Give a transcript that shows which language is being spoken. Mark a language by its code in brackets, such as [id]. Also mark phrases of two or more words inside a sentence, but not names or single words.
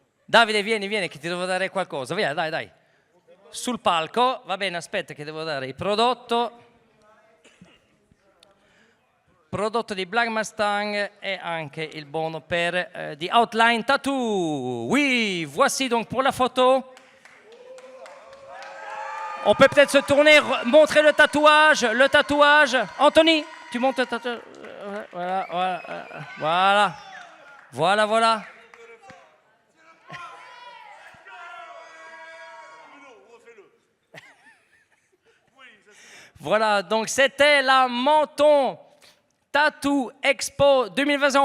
[it] Davide, vieni, che ti devo dare qualcosa. Via, dai. Sul palco, va bene, aspetta che devo dare il prodotto di Black Mustang et anche il buono per di Outline Tattoo. [fr] Oui, voici donc pour la photo. On peut peut-être se tourner, montrer le tatouage. Anthony, tu montes le tatouage. Voilà. Voilà, donc c'était la Menton Tattoo Expo 2021.